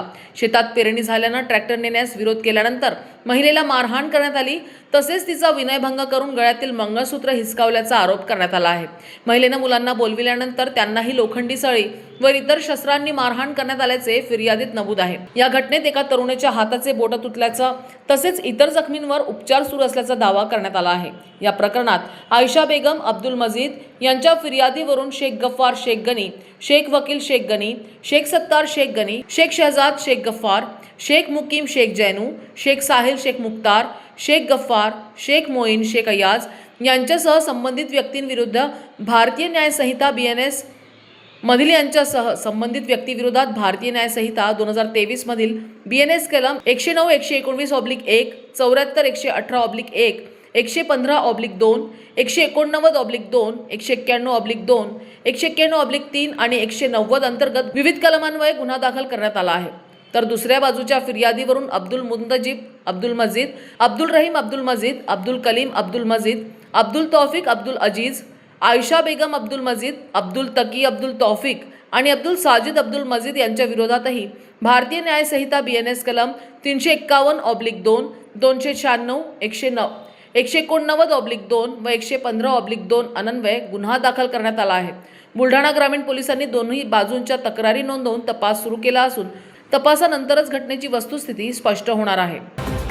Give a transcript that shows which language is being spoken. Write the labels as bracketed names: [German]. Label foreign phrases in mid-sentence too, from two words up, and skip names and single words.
[Marathi] शेतात पेरणी झाल्याने ट्रॅक्टर नेण्यास विरोध केल्यानंतर महिलेला मारहाण करण्यात आली, तसेच तिचा विनयभंग करून गळ्यातील मंगळसूत्र हिसकावल्याचा आरोप करण्यात आला आहे। महिलेने मुलांना बोलविल्यानंतर त्यांनाही लोखंडी सळी व इतर शस्त्रांनी मारहाण करण्यात आल्याचे फिर्यादीत नमूद आहे। या घटनेत एका तरुणाच्या हाताचे बोट तुटल्याचा तसेच इतर जखमींवर उपचार सुरू असल्याचा दावा करण्यात आला आहे। या प्रकरणात आयशा बेगम अब्दुल मजीद यांच्या फिर्यादीवरून शेख गफ्फार शेख गनी, शेख वकील शेख गनी, शेख सत्तार शेख गनी, शेख शहजाद शेख गफ्फार, शेख मुकीम शेख जैनू, शेख साहिल शेख मुख्तार, शेख गफ्फार, शेख मोईन शेख अयाज यांच्यासह संबंधित व्यक्तींविरुद्ध भारतीय न्याय संहिता BNS मधील यांच्यासह संबंधित व्यक्तीविरोधात भारतीय न्याय संहिता 2023 मधील BNS कलम 109, 119/1, 74, 118/1, 115/2, 189/2, 191/2, 191/3 आणि 190 अंतर्गत विविध कलमान्वये गुन्हा दाखल करण्यात आला आहे। तर दुसऱ्या बाजूच्या फिर्यादीवरून अब्दुल मुंतजिब अब्दुल मजीद, अब्दुल रहीम अब्दुल मजीद, अब्दुल कलीम अब्दुल मजीद, अब्दुल तौफिक अब्दुल अजीज, आयशा बेगम अब्दुल मजीद, अब्दुल तकी अब्दुल तौफिक आणि अब्दुल साजिद अब्दुल मजीद यांच्या विरोधातही भारतीय न्याय संहिता BNS कलम 351/2, 296, 189/2 व 115/2 अन्वये गुन्हा दाखल करण्यात आला आहे। बुलढाणा ग्रामीण पोलिसांनी दोन्ही बाजूंच्या तक्रारी नोंदवून तपास सुरू केला असून तपासानंतरच घटनेची वस्तुस्थिती स्पष्ट होणार आहे।